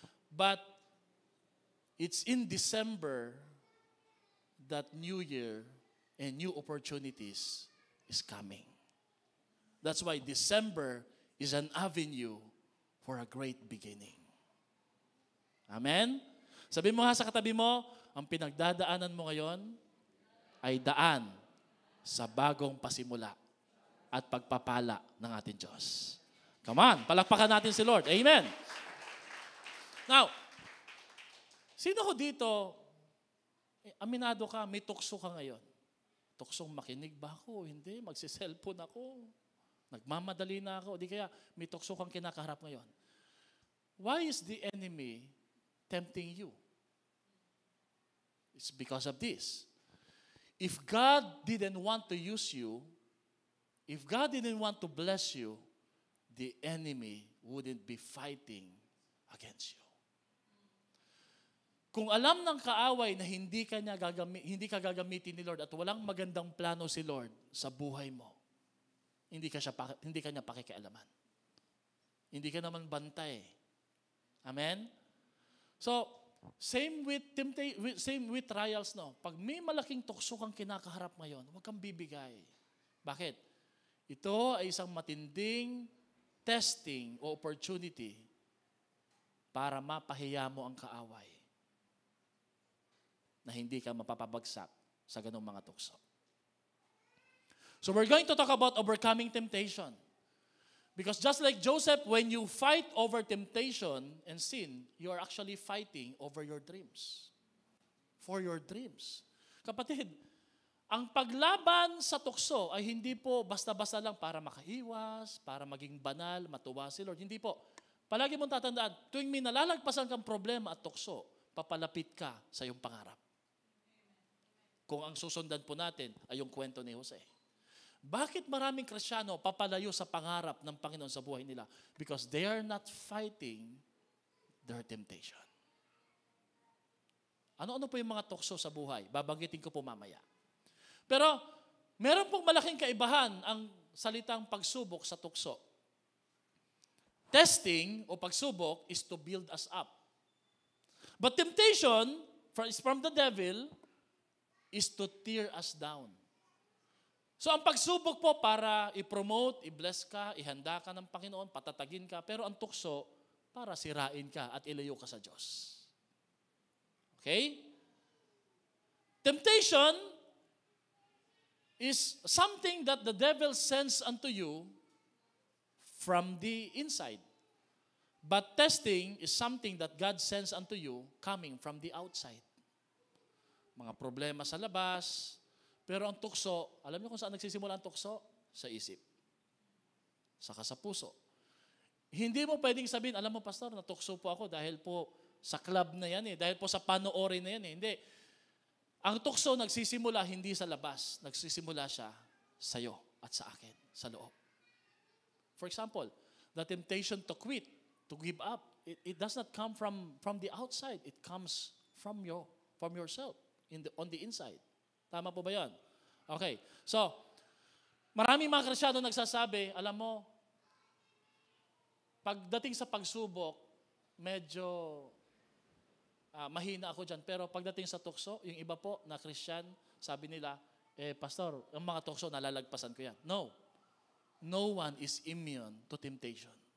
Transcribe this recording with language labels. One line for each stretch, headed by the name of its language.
English: But it's in December that New Year and new opportunities is coming. That's why December is an avenue for a great beginning. Amen?
Filipino: Sabi mo ha sa katabi mo, ang pinagdadaanan mo ngayon ay daan sa bagong pasimula at pagpapala ng ating Diyos.
English: Come on,
Filipino: palakpakan natin si Lord. Amen. Now, sino ko dito, aminado ka, may tukso ka ngayon. Tuksong makinig ba ako? Hindi, magsiselfone ako. Nagmamadali na ako. Di kaya may tukso kang kinakaharap ngayon.
English: Why is the enemy tempting you? It's because of this. If God didn't want to use you, if God didn't want to bless you, the enemy wouldn't be fighting against you.
Filipino: Kung alam ng kaaway na hindi ka gagamitin ni Lord at walang magandang plano si Lord sa buhay mo, hindi ka niya pakikialaman. Hindi ka naman bantay. Amen?
English: So, same with trials, no?
Filipino: Pag may malaking tukso kang kinakaharap ngayon, huwag kang bibigay. Bakit? Ito ay isang matinding testing o opportunity para mapahiya mo ang kaaway na hindi ka mapapabagsak sa ganong mga tukso.
English: So we're going to talk about overcoming temptation. Because just like Joseph, when you fight over temptation and sin, you are actually fighting over your dreams. For your dreams.
Filipino: Kapatid, ang paglaban sa tukso ay hindi po basta-basta lang para makaiwas, para maging banal, matuwa si Lord. Hindi po. Palagi mong tatandaan, tuwing may nalalagpasan kang problema at tukso, papalapit ka sa iyong pangarap. Kung ang susundan po natin ay yung kwento ni Jose. Bakit maraming Kristiyano papalayo sa pangarap ng Panginoon sa buhay nila?
English: Because they are not fighting their temptation.
Filipino: Ano-ano po yung mga tukso sa buhay? Babanggitin ko po mamaya. Pero meron pong malaking kaibahan ang salitang pagsubok sa tukso.
English: Testing
Filipino: o pagsubok
English: is to build us up. But temptation from the devil is to tear us down.
Filipino: So ang pagsubok po para i-promote, i-bless ka, ihanda ka ng Panginoon, patatagin ka. Pero ang tukso para sirain ka at ilayo ka sa Diyos. Okay?
English: Temptation is something that the devil sends unto you from the inside. But testing is something that God sends unto you coming from the outside.
Filipino: Mga problema sa labas. Pero ang tukso, alam niyo kung saan nagsisimula ang tukso? Sa isip. Saka sa puso. Hindi mo pwedeng sabihin, alam mo pastor, natukso po ako dahil po sa club na yan dahil po sa panoorin na yan Hindi. Ang tukso nagsisimula hindi sa labas. Nagsisimula siya sa iyo at sa akin, sa loob.
English: For example, the temptation to quit, to give up, it does not come from the outside. It comes from yourself, on the inside.
Filipino: Tama po ba yan? Okay. So, maraming mga Kristiyano nagsasabi, alam mo, pagdating sa pagsubok, medyo mahina ako dyan. Pero pagdating sa tukso, yung iba po na Christian, sabi nila, pastor, ang mga tukso, nalalagpasan ko yan.
English: No. No one is immune to temptation.